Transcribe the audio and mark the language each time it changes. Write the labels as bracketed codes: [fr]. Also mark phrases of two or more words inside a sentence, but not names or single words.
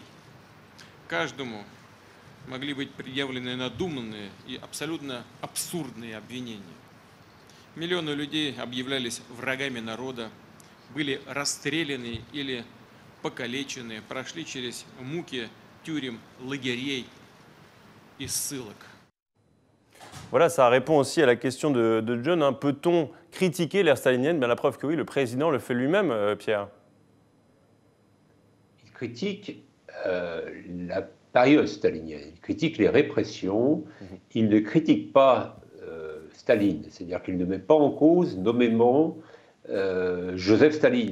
[ru] Каждому могли быть предъявлены надуманные и абсолютно абсурдные обвинения. Миллионы людей объявлялись врагами народа, были расстреляны или покалечены, прошли через муки тюрем, лагерей и ссылок. [fr] Voilà, ça répond aussi à la question de John. Peut-on critiquer l'ère stalinienne? La preuve que oui, le président le fait lui-même, Pierre. Il critique la période stalinienne. Il critique les répressions, il ne critique pas Staline, c'est-à-dire qu'il ne met pas en cause nommément Joseph Staline.